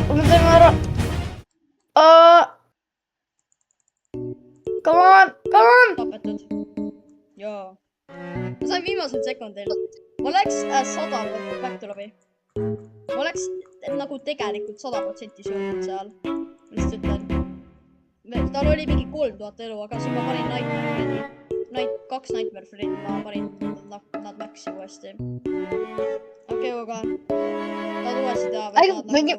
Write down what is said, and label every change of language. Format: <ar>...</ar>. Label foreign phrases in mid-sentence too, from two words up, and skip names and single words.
<en>Come on.</en> <et>Tapetud. Joo. Ma sain viimasel sekundil. Ma läks 100%</et> <en>back to lobby.</en> <et>Ma läks nagu tegelikult 100% söönud seal. Ma lihtsalt ütlen. Tal oli mingi 3000 elu, aga siin ma panin Nightmare Freddy. 2 Nightmare Freddy ma panin nad maxi uuesti. Okei, aga tahad uuesti teha?</et>